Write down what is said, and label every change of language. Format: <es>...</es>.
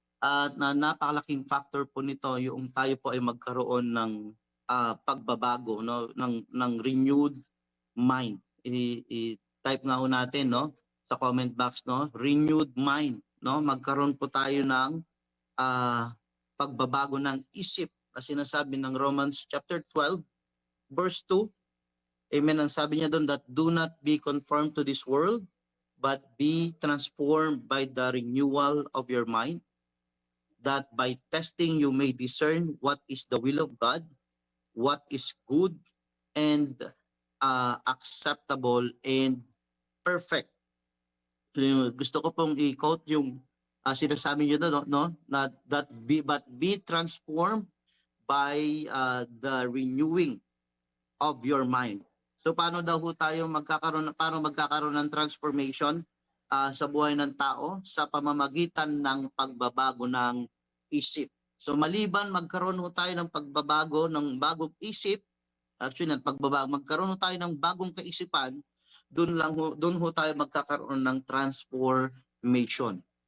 <tl>At napakalaking factor po nito yung tayo po ay magkaroon ng pagbabago, no, ng renewed mind. I-type nga ho natin, no, sa comment box, no, renewed mind, no, magkaroon po tayo ng pagbabago ng isip na sinasabi ng Romans chapter 12 verse 2. Amen. Ang sabi niya doon,</tl> <en>that do not be conformed to this world, but be transformed by the renewal of your mind, that by testing you may discern what is the will of God, what is good and acceptable and perfect.</en> <tl>Gusto ko pong i-quote yung sinasabi niyo doon, no?</tl> <en>But be transformed by the renewing of your mind.</en> <tl>So paano daw ho tayo magkakaroon ng transformation sa buhay ng tao? Sa pamamagitan ng pagbabago ng isip. So maliban magkaroon ho tayo ng pagbabago ng bagong isip, actually magkaroon ho tayo ng bagong kaisipan, doon ho tayo magkakaroon ng transformation.</tl>